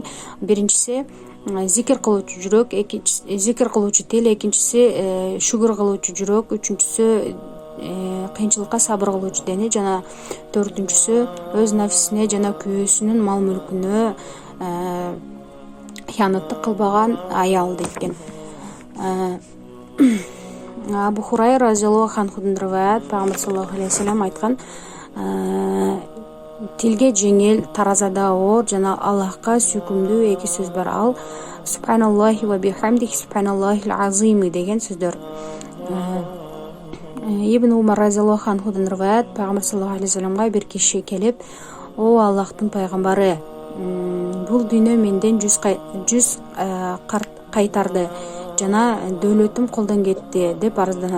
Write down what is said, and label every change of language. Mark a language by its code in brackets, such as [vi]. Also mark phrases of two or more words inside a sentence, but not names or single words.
[ky] Биринчиси зикр кылуучу жүрөк, зикр кылуучу тил, экинчиси шүгүр кылуучу жүрөк, үчүнчүсү кыйынчылыкка сабыр кылуучу дене жана төртүнчүсү өз нафсине жана күйөөсүнүн мал мүлкүнө хыянаттык кылбаган аял дейт. Абу Хурайра [ar] رضي الله عنه [ky] риваят, Пайгамбар [ar] صلى الله عليه وسلم [ky] айткан: тилге жеңил, таразада оор жана Аллахка сүйкүмдүү эки сөз бар. Ал [ar] سبحان الله وبحمده سبحان الله العظيم [ky] деген сөздөр. Ибн Умар [ar] رضي الله عنه [ky] риваят, Пайгамбар [ar] صلى الله عليه وسلم [ky] бир киши келип: "О Аллахтын пайгамбары, бул дүйнө менден жүз кайтарды жана дөөлөтүм колдон кетти" деп арызданат.